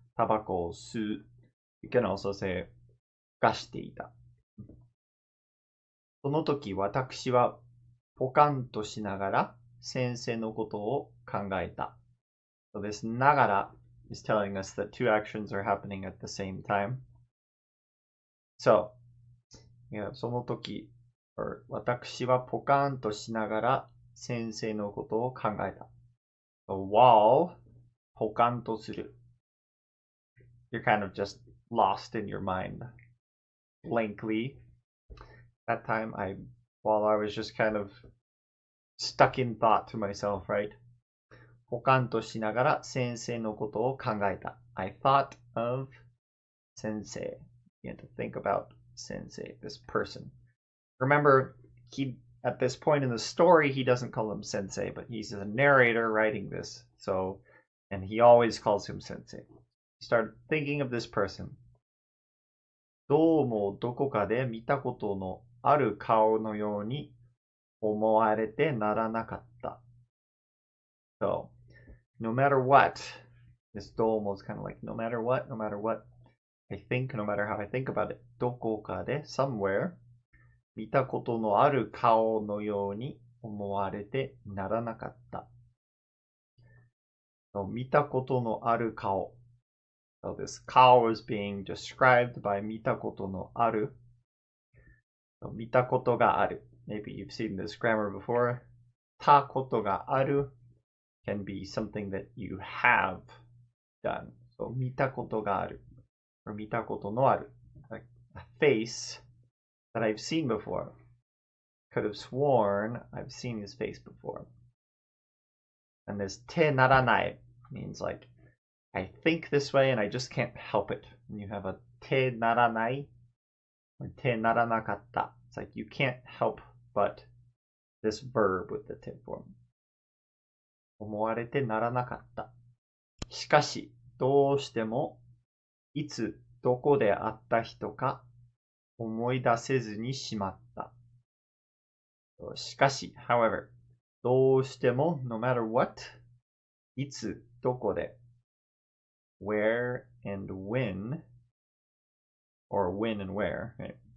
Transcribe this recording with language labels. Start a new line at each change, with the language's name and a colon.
Japanese: Tabako su.
English: You can also say
Japanese: ふかしていた. その時私はポカンとしながら先生のことを考えた.
English: So this nagara is telling us that two actions are happening at the same time. So, yeah,
Japanese: その時、私はポカンとしながら先生のことを考えた.
English: So while
Japanese: ポカンとする,
English: you're kind of just lost in your mind. Blankly. That time, while I was just kind of stuck in thought to myself, right?
Japanese: ポカンとしながら先生のことを考えた.
English: I thought of Sensei. You had to think about Sensei, this person. Remember, at this point in the story, he doesn't call him Sensei, but he's a narrator writing this. So, and he always calls him Sensei. He started thinking of this person.
Japanese: どうもどこかで見たことのある顔のように思われてならなかった.
English: So, no matter what, this
Japanese: どうも
English: is kind of like no matter what, I think, no matter how I think about it,
Japanese: どこかで
English: somewhere
Japanese: 見たことのある顔のように思われてならなかった. So, 見たことのある顔.
English: So this 顔 is being described by
Japanese: 見たことのある. So, 見たことがある.
English: Maybe you've seen this grammar before.
Japanese: たことがある
English: can be something that you have done.
Japanese: So, 見たことがある.Or 見たことのある.
English: Like a face that I've seen before. Could have sworn I've seen his face before. And this
Japanese: てならない
English: means like I think this way and I just can't help it. And you have a
Japanese: てならない
English: or
Japanese: てならなかった.
English: It's like you can't help but this verb with the て form.
Japanese: 思われてならなかった.しかし、どうしてもいつどこで会った人か思い出せずにしまった。しかし、
English: however,
Japanese: どうしても
English: no matter what,
Japanese: いつどこで
English: where and when, or when and where, right?